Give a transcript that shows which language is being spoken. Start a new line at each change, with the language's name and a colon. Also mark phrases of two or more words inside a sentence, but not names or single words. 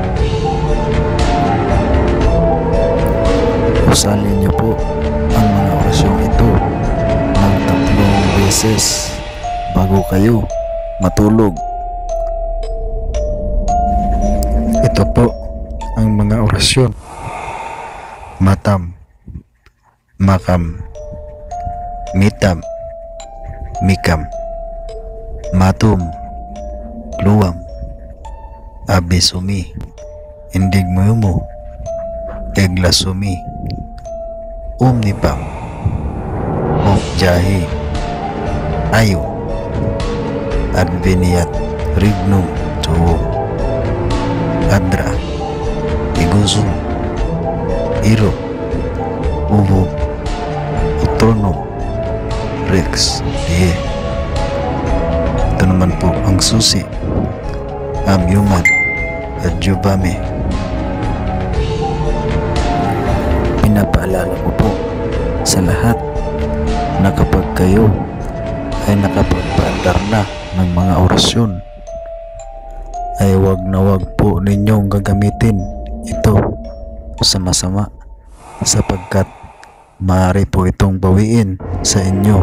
Filipino: Usalin niyo po ang mga orasyong ito ng 3 beses bago kayo matulog. Ito po ang mga orasyon: matam, makam, mitam, mikam, matum, luwam, abisumi, indigmumu, eglasumi, omnipam, okjahi, ayo, adveniat, rignum, tuo, adra, igusum, iro, ubo, utronum, rex, die. Ito naman po ang susi, amyuman, at jubame. Pinapaalala ko po sa lahat na kapag kayo ay nakapagpaandar na ng mga orasyon, ay wag na wag po ninyong gagamitin ito sa masama, sapagkat maaari po itong bawiin sa inyo.